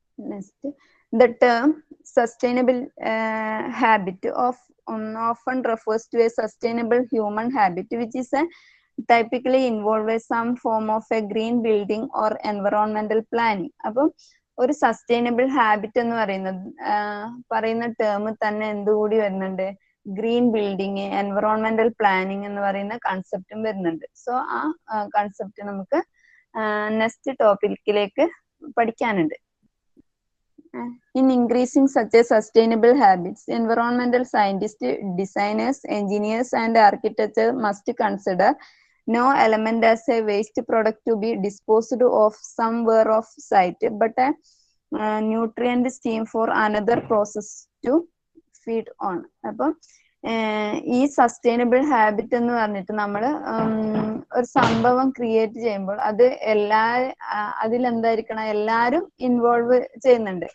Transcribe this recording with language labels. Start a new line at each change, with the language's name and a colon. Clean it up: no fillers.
English: Next, the term sustainable habit often refers to a sustainable human habit which is typically involve some form of a green building or environmental planning.
Malayalam: അപ്പം ഒരു sustainable habit എന്ന് പറയുന്ന term തന്നെ എന്തുകൂടി വരുന്നുണ്ട്? Green building, environmental planning എന്ന് പറയുന്ന കൺസെപ്റ്റും വരുന്നുണ്ട്. So ആ കൺസെപ്റ്റ് നമുക്ക് നെക്സ്റ്റ് ടോപ്പിക്കിലേക്ക് പഠിക്കാനുണ്ട്.
English: In increasing such a sustainable habits, environmental scientists, designers, engineers, and architects must consider no element as a waste product to be disposed of somewhere of site, but a nutrient stream for another process to feed on.
Malayalam: അപ്പം ഈ sustainable habit എന്ന് പറഞ്ഞിട്ട് നമ്മൾ ഒരു സംഭവം create ചെയ്യുമ്പോൾ അത് അതിലെന്തായിരിക്കണം, എല്ലാവരും ഇൻവോൾവ് ചെയ്യുന്നുണ്ട്.